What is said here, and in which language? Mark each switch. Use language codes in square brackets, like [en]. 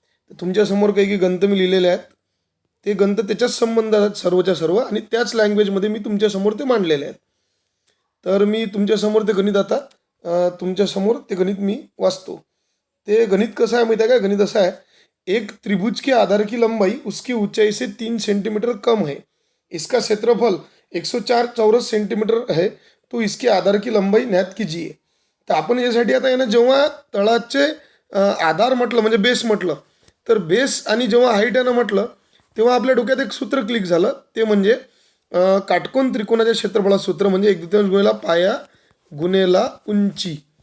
[mr] तर तुमच्यासमोर काही गणित मी लिहिलेले आहेत. ते गणित त्याच्याच संबंधात आहेत सर्वच्या सर्व आणि त्याच लँग्वेजमध्ये मी तुमच्यासमोर ते मांडलेले आहेत. तर मी तुमच्यासमोर ते गणित आता तुमच्यासमोर ते गणित मी वाचतो. ते गणित कसं आहे माहिती आहे का? गणित असं आहे, [hi] एक त्रिभुज के आधार की लंबाई उसकी ऊंचाई से 3 सेंटीमीटर कम है. इसका क्षेत्रफल 104 चौरस सेंटीमीटर है. तो इसके आधार की लंबाई ज्ञात कीजिए. [mr] तर आपण यासाठी आता आहे जेव्हा तळाचे आधार म्हटलं म्हणजे बेस म्हटलं, तर बेस आणि जेव्हा हाईट आहे ना म्हटलं, तेव्हा आपल्या डोक्यात एक सूत्र क्लिक झालं. ते म्हणजे काटकोन त्रिकोणाच्या क्षेत्रफळाचं सूत्र म्हणजे 1/2 गुणिला पाया गुणिला उंची.